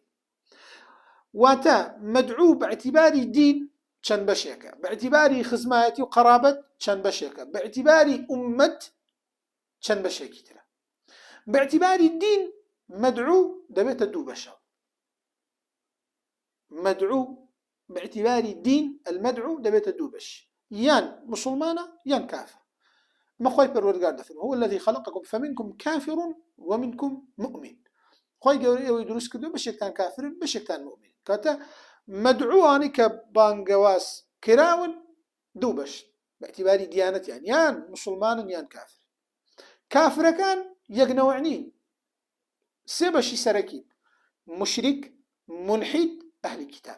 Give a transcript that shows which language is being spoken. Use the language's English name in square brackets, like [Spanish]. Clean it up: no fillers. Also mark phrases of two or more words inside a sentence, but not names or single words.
[Central Kurdish] واتە مەدعوو باعتیباری دین چەند بەشێکە، باعتیباری خزمایەتی و قەرابەت چەند بەشێکە، باعتیباری ئومەت چەند بەشێکی ترە. باعتیباری دین مەدعوو دەبێتە دوو بەشەوە. مەدعوو باعتباری دین المدعو دەبێتە دوو بەش، یان مسلمانە یان کافر. مە خۆی پەروەردگار دەفەرمێ [Arabic] هو الذي خلقكم فمنكم كافر ومنكم مؤمن. [Central Kurdish] خۆی گەورەی ئەوەی دروست کردو بەشێکتان کافرن بەشێکتان مؤمن. کاتە مەدعووانی کە بانگەواز کراون دوو بەش باعتباری دیانەتیان، یان مسلمانن یان کافر. کافرەکان یەکنەوە نین، سێ بەشی سەرەکی: مشریک، ملحد، ئەهلی کتاب.